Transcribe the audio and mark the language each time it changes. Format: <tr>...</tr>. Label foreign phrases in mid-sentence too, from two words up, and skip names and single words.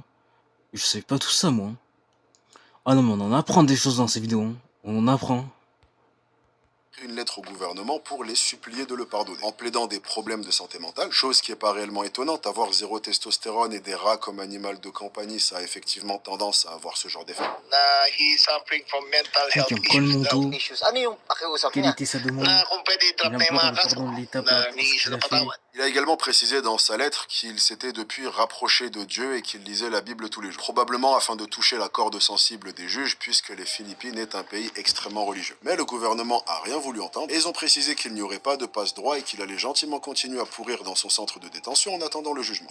<fr>Je savais pas tout ça, moi. Ah non, mais on en apprend des choses dans ces vidéos. Hein. On en apprend. une lettre au gouvernement pour les supplier de le pardonner, en plaidant des problèmes de santé mentale, chose qui est pas réellement étonnante. Avoir zéro testostérone et des rats comme animal de compagnie, ça a effectivement tendance à avoir ce genre d'effet.</fr> <en>He's suffering from mental health</en> <fr>Donc, Colmondo,</fr> <tl>issues. Ano yung pakiusap</tl> <fr>quelle</fr> <tl>niya?</tl> <fr>était sa demande?</fr> <tl>Na kung pwede i-drop</tl> <fr>Il</fr> <tl>na yung</tl> <fr>implore</fr> <tl>mga</tl> <fr>le</fr> <tl>kaso</tl> <fr>pardon de l'État</fr> <tl>na</tl> <fr>pour ce</fr> <tl>humingi siya</tl> <fr>qu'il</fr> <tl>ng</tl> <fr>a fait.</fr> <tl>patawad.</tl> <fr>Il a également précisé dans sa lettre qu'il s'était depuis rapproché de Dieu et qu'il lisait la Bible tous les jours, probablement afin de toucher la corde sensible des juges puisque les Philippines est un pays extrêmement religieux. Mais le gouvernement a rien voulu entendre et ils ont précisé qu'il n'y aurait pas de passe-droit et qu'il allait gentiment continuer à pourrir dans son centre de détention en attendant le jugement.</fr>